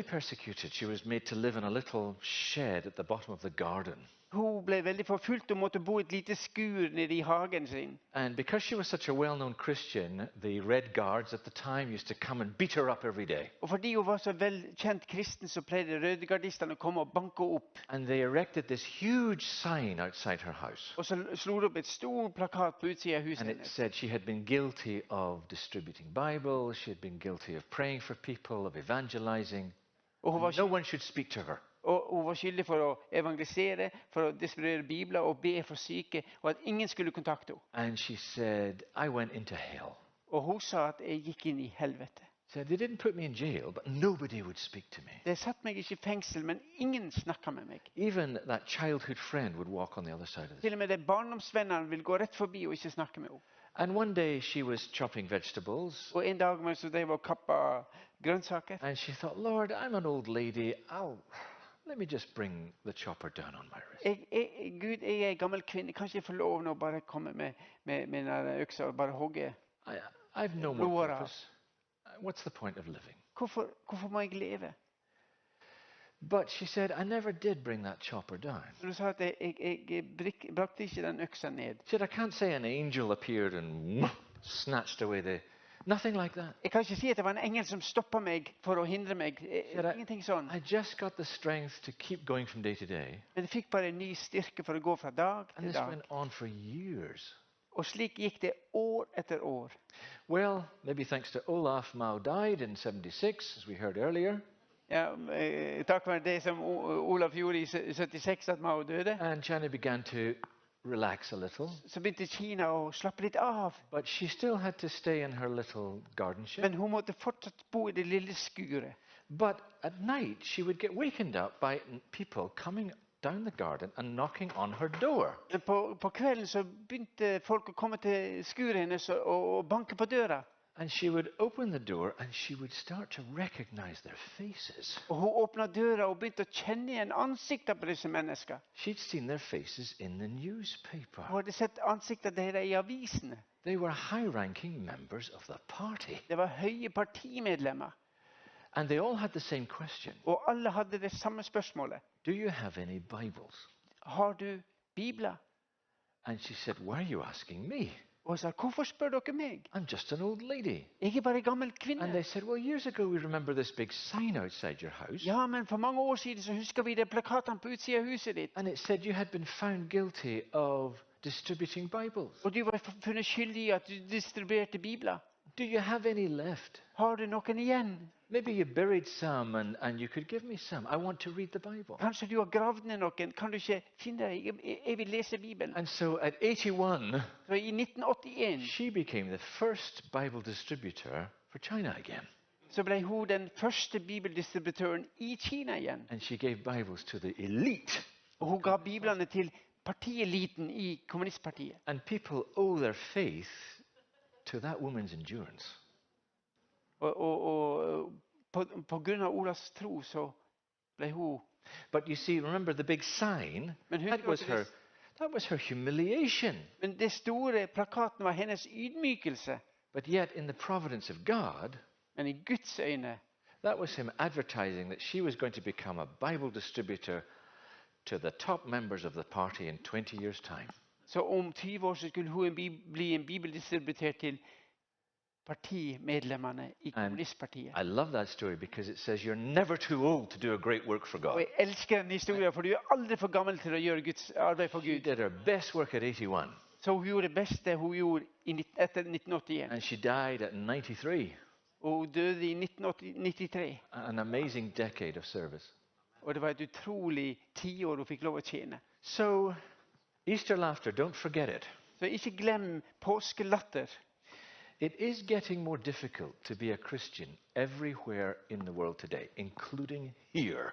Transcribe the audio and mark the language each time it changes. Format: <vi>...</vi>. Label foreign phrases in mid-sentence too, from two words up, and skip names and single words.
<en>She was made to live in a little shed at the bottom of the garden.</en> <no>Hun ble veldig forfulgt og måtte bo i et lite skur nede i hagen sin.</no> <en>And because she was such a well-known Christian, the Red Guards at the time used to come and beat her up every day.</en> <no>Og fordi hun var så velkjent kristen, så pleide rødegardistene å komme og banke opp.</no> <en>And they erected this huge sign outside her house.</en> <no>Og så slo de opp et stor plakat på utsiden av huset</no> <en>And it</en> <no>hennes.</no> <en>said she had been guilty of distributing Bibles, she had been guilty of praying for people, of evangelizing.</en> <no>Og hun var</no> <en>No one should speak to her.</en> <no>Og hun var skyldig for å evangelisere, for å distribuere bibler og be for syke, og at ingen skulle kontakte henne.</no> <en>And she said, I went into hell.</en> <no>Og hun sa at jeg gikk inn i helvete.</no> <en>Said they didn't put me in jail, but nobody would speak to me.</en> <no>Det satt meg ikke i fengsel, men ingen snakket med meg.</no> <en>Even that childhood friend would walk on the other side of the</en> <no>Til og med de barndomsvennene vil gå rett forbi og ikke snakke med henne.</no> <en>And one day she was chopping vegetables,</en> <no>Og en dag mens de var kappa grønnsaker,</no> <en>and she thought, Lord, I'm an old lady. Let me just bring the chopper down on my wrist.</en> <no>Gud, jeg er en gammel kvinne, kan ikke jeg få lov nå bare komme med denne øksa og bare hogge?</no> <en>I've no more purpose. What's the point of living?</en> <no>Hvorfor må jeg leve?</no> <en>But she said, I never did bring that chopper down.</en> <no>Du sa at jeg brakte ikke den øksa ned.</no> <en>She said, I can't say an angel appeared and snatched away the... Nothing like that.</en> <no>Jeg kan ikke si at det var en engel som stoppet meg for å hindre meg. Ingenting sånn.</no> <en>I just got the strength to keep going from day to day.</en> <no>Men jeg fikk bare en ny styrke for å gå fra dag</no> <en>And</en> <no>til</no> <en>this</en> <no>dag.</no> <en>went on for years.</en> <no>Og slik gikk det år etter år.</no> <en>Well, maybe thanks to Olaf, Mao died in 76, as we heard earlier.</en> <no>Ja, takk for det som Olaf gjorde i 76, at Mao døde.</no> <en>And China began to relax a little.</en> <no>Så begynte Kina å slappe litt av.</no> <en>But she still had to stay in her little garden shed.</en> <no>Men hun måtte fortsatt bo i det lille skuret.</no> <en>But at night, she would get wakened up by people coming down the garden and knocking on her door.</en> <no>Men på kvelden så begynte folk å komme til skuret hennes og banke på døra.</no> <en>And she would open the door and she would start to recognize their faces.</en> <no>Og hun åpnet døra og begynte å kjenne igjen ansiktet på disse mennesker.</no> <en>She'd seen their faces in the newspaper.</en> <no>Hun hadde sett ansiktet deres i avisene.</no> <en>They were high-ranking members of the party.</en> <no>Det var høye partimedlemmer.</no> <en>And they all had the same question.</en> <no>Og alle hadde det samme spørsmålet.</no> <en>Do you have any Bibles?</en> <no>Har du bibler?</no> <en>And she said, why are you asking me?</en> <no>Og hun sa, hvorfor spør dere meg?</no> <en>I'm just an old lady.</en> <no>Jeg er bare en gammel</no> <en>And</en> <no>kvinne.</no> <en>they said, well, years ago we remember this big sign outside your house.</en> <no>Ja, men for mange år siden så husker vi de plakatene på utsiden av huset ditt.</no> <en>And it said you had been found guilty of distributing Bibles.</en> <no>Og du var funnet skyldig i at du distribuerte bibler.</no> <en>Do you have any left?</en> <no>Har du noen igjen?</no> <en>Maybe you buried some and you could give me some. I want to read the Bible.</en> <no>Kanskje du har gravd ned noen. Kan du ikke finne det? Jeg vil lese Bibelen.</no> <en>And so at 81,</en> <no>Så i 1981</no> <en>she became the first Bible distributor for China again.</en> <no>så ble hun den første bibeldistributøren i Kina igjen.</no> <en>And she gave Bibles to the elite.</en> <no>Og hun ga biblene til partieliten i kommunistpartiet.</no> <en>And people owe their faith to that woman's endurance.</en> <no>Og på grunn av Olas tro så ble hun...</no> <en>But you see, remember the big sign?</en> <no>Men</no> <en>That was her humiliation.</en> <no>Men det store plakaten var hennes ydmykelse.</no> <en>But yet, in the providence of God,</en> <no>Men i Guds øyne</no> <en>that was him advertising that she was going to become a Bible distributor to the top members of the party in 20 years' time.</en> <no>så om 20 år så skulle hun bli en bibeldistributør til partimedlemmene i kommunistpartiet.</no> <en>I love that story because it says you're never too old to do a great work for</en> <no>Og</no> <en>God.</en> <no>jeg elsker den historien, for du er aldri for gammel til å gjøre Guds arbeid for</no> <en>She</en> <no>Gud.</no> <en>did her best work at 81,</en> <no>Så hun gjorde det beste hun gjorde etter 1981.</no> <en>and she died at 93.</en> <no>Og hun døde i 1993.</no> <en>An amazing decade of service.</en> <no>Og det var et utrolig tiår hun fikk lov å tjene.</no> <en>So, Easter laughter, don't forget it.</en> <no>Så ikke glem påskelatter.</no> <en>It is getting more difficult to be a Christian everywhere in the world today, including here.</en>